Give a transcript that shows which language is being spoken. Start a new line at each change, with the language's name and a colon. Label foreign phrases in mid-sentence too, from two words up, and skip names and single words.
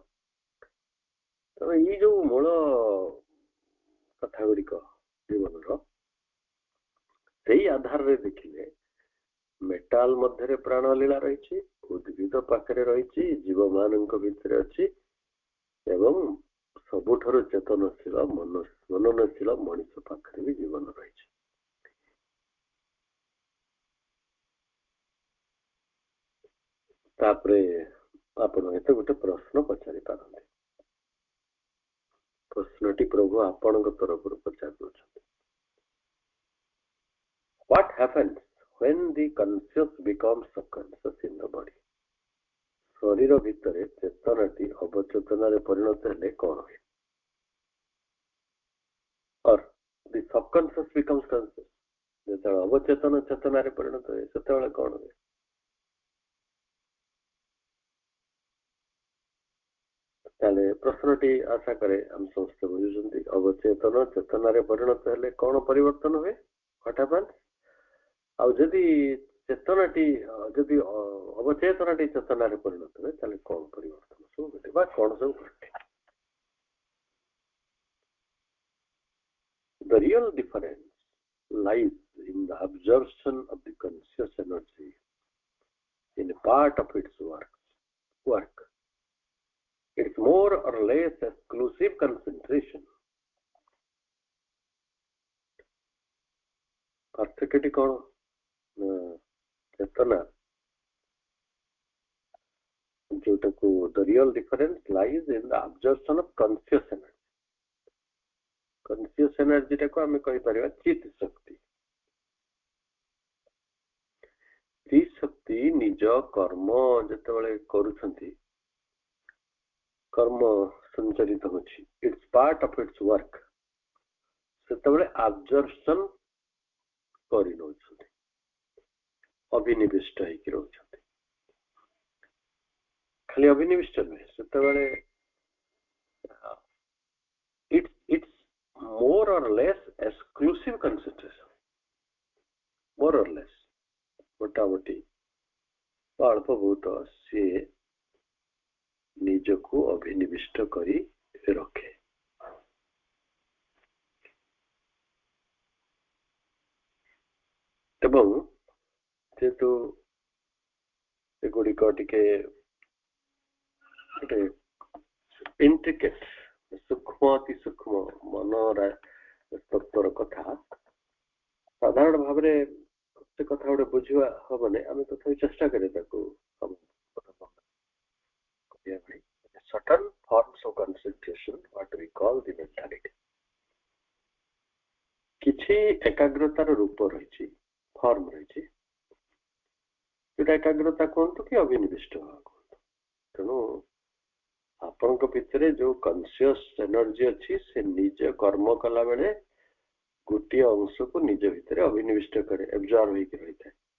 Odia: ତେଣୁ ଏଇ ଯୋଉ ମୂଳ କଥା ଗୁଡିକ ଜୀବନର, ସେଇ ଆଧାରରେ ଦେଖିଲେ ମେଟାଲ ମଧ୍ୟରେ ପ୍ରାଣ ଲୀଳା ରହିଛି, ଉଦ୍ଭିଦ ପାଖରେ ରହିଛି, ଜୀବମାନଙ୍କ ଭିତରେ ଅଛି, ଏବଂ ସବୁଠାରୁ ଚେତନଶୀଳ ମନନଶୀଳ ମଣିଷ ପାଖରେ ବି ଜୀବନ ରହିଛି। ତାପରେ ଆପଣ ଏତେ ଗୋଟେ ପ୍ରଶ୍ନ ପଚାରି ପାରନ୍ତି। ପ୍ରଶ୍ନଟି ପ୍ରଭୁ ଆପଣଙ୍କ ତରଫରୁ ପଚାରି ଦଉଛନ୍ତି।
English: What happens when the conscious becomes subconscious in the body?
Odia: ଶରୀର ଭିତରେ ଚେତନାଟି ଅବଚେତନାରେ ପରିଣତ ହେଲେ କଣ ହୁଏ?
English: Or the subconscious becomes conscious,
Odia: ଯେତେବେଳେ ଅବଚେତନ ଚେତନାରେ ପରିଣତ ହୁଏ ସେତେବେଳେ କଣ ହୁଏ? ତାହେଲେ ପ୍ରଶ୍ନଟି ଆଶା କରେ ଆମେ ସମସ୍ତେ ବୁଝୁଛନ୍ତି। ଅବଚେତନ ଚେତନାରେ ପରିଣତ ହେଲେ କଣ ପରିବର୍ତ୍ତନ ହୁଏ?
English: What happens?
Odia: ଆଉ ଯଦି ଚେତନାଟି ଯଦି ଅବଚେତନାଟି ଚେତନାରେ ପରିଣତ ହୁଏ ତାହେଲେ କଣ ପରିବର୍ତ୍ତନ ସବୁ ଘଟେ ବା କଣ ସବୁ ଘଟେ?
English: The real difference lies in the absorption of the conscious energy in a part of its work. It's more or less exclusive concentration.
Odia: ପାର୍ଥକ୍ୟଟି କଣ? ଚେତନା ଯୋଉଟାକୁ
English: the real difference lies in the absorption of conscious energy. conscious energyଟାକୁ
Odia: ଆମେ କହିପାରିବା ଚିତ୍ ଶକ୍ତି। ଚିତ୍ ଶକ୍ତି ନିଜ କର୍ମ ଯେତେବେଳେ କରୁଛନ୍ତି, କର୍ମ ସଞ୍ଚରିତ ହଉଛି,
English: it's part of its work,
Odia: ସେତେବେଳେ ଆବଜର୍ପସନ କରିନଉଛନ୍ତି, ଅଭିନିବିଷ୍ଟ ହେଇକି ରହୁଛନ୍ତି। ଖାଲି ଅଭିନିବିଷ୍ଟ ନୁହେଁ, ସେତେବେଳେ
English: it's more or less exclusive concentration, more or less
Odia: ମୋଟାମୋଟି ଅଳ୍ପ ବହୁତ ସିଏ ନିଜକୁ ଅଭିନିବିଷ୍ଟ କରି ରଖେ। ଏବଂ ଯେହେତୁ ଏଗୁଡିକ ଟିକେ ଗୋଟେ ଇଣ୍ଟ୍ରିକେଟ, ସୂକ୍ଷ୍ମ ଅତି ସୂକ୍ଷ୍ମ ମନର ତତ୍ଵର କଥା, ସାଧାରଣ ଭାବରେ ସେ କଥା ଗୋଟେ ବୁଝିବା ହବନି, ଆମେ ତଥାପି ଚେଷ୍ଟା କରିବା ତାକୁ
English: certain forms of concentration, what we call the mentality.
Odia: କିଛି ଏକାଗ୍ରତାର ରୂପ ରହିଛି, ଫର୍ମ ରହିଛି, ଯୋଉଟା ଏକାଗ୍ରତା କୁହନ୍ତୁ କି ଅଭିନିବିଷ୍ଟ କୁହନ୍ତୁ। ତେଣୁ ଆପଣଙ୍କ ଭିତରେ ଯୋଉ
English: conscious energy
Odia: ଅଛି, ସେ ନିଜ କର୍ମ କଲା ବେଳେ ଗୋଟିଏ ଅଂଶକୁ ନିଜ ଭିତରେ ଅଭିନିବିଷ୍ଟ କରେ, ଏବଜର୍ଭ ହେଇକି ରହିଥାଏ।